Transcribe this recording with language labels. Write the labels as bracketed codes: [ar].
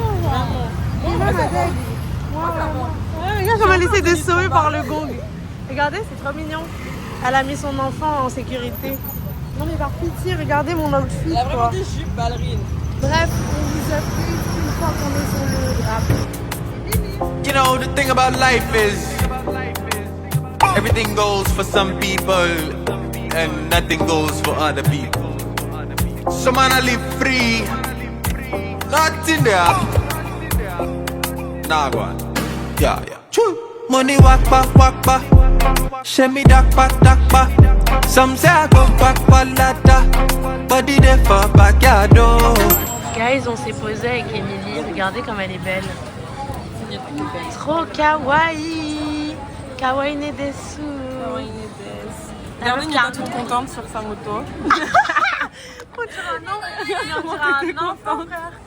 [fr] Genre. Regarde comme elle essaie de se sauver par le gong. Regardez, c'est trop mignon. Elle a mis son enfant en sécurité. Non, mais par pitié, regardez mon outfit. Elle a vraiment des jupes ballerines. Bref, on vous a pris une fois qu'on est sur le drap. [en] You know, the thing about life is everything goes for some people and nothing goes for other people. Some man I live free, not in there. Nah, go on. Yeah. Choo. Money walk back. Show me back. Some say I go back, ladder. Body there for backyard. [fr] Guys, on s'est posé avec Emilie. Regardez comme elle est belle. Trop kawaii. [ja] Kawaii ne desu. [fr] Regardez, Nina toute contente sur sa moto. On dirait un enfant, frère.